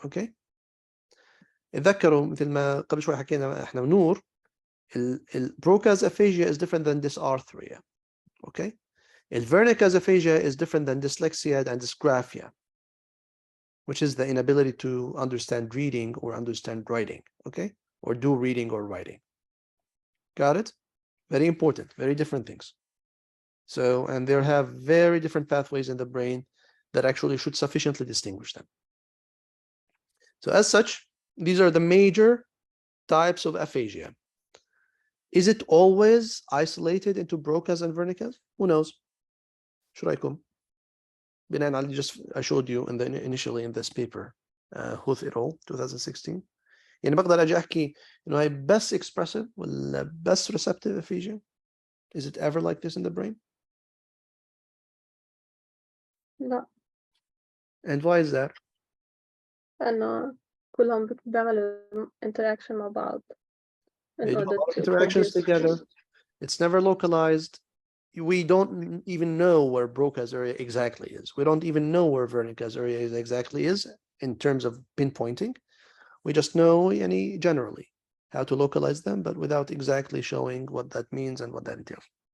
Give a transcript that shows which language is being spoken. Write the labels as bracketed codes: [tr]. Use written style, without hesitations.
[ar] Okay, اتذكروا مثل ما قبل شوي حكينا احنا ونور [en] Broca's aphasia is different than dysarthria. Okay, Wernicke's aphasia is different than dyslexia and dysgraphia, which is the inability to understand reading or understand writing. Okay, or do reading or writing. Got it? Very important, very different things. So, and they have very different pathways in the brain that actually should sufficiently distinguish them. So as such, these are the major types of aphasia. Is it always isolated into Broca's and Wernicke's? Who knows? [ar] شو رايكم؟ بناء على [en] just I showed you initially in this paper, Huth et al. 2016. [ar] يعني بقدر اجي احكي انه هي بس [en] expressive [ar] ولا بس [en] receptive aphasia? Is it ever like this in the brain? [ar] لا. [en] And why is that? [ar] أنا كلهم بيعملوا interaction مع بعض. [en] They do a lot of interactions together. It's never localized. We don't even know where Broca's area exactly is. We don't even know where Wernicke's area exactly is in terms of pinpointing. We just know generally how to localize them, but without exactly showing what that means and what that entails.